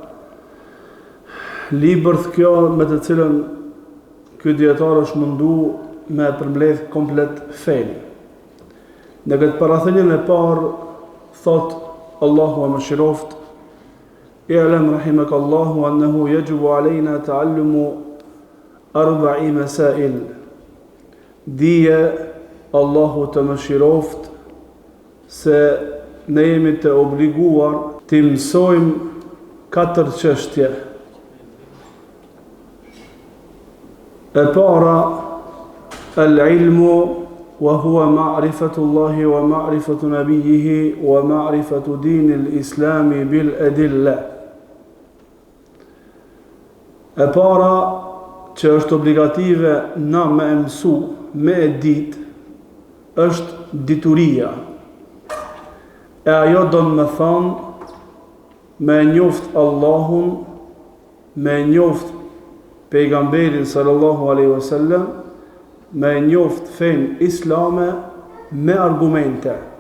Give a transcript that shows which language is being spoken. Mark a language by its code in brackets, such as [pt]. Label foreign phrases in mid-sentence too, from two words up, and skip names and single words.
[sq] Libër kjo me të cilën ky dietar është mundu me përmbledh komplet fen. Në këtë parathënien e parë thot Allahu wa mëshiroft [ar] اعلم رحمك الله أنه يجب علينا تعلم أربع مسائل. [sq] Dije Allahu të mëshiroft se ne jemi të obliguar të mësojmë 4 çështje. E para, [ar] العلم وهو معرفة الله ومعرفة نبيه ومعرفة دين الإسلام بالأدلة. [sq] E para që është obligative na me mësu, me e dit, është dituria. E ajo do në me thanë me njoft Allahun, me njoft pejgamberin [ar] صلى الله عليه وسلم, [sq] me njoft fen islame me argumente.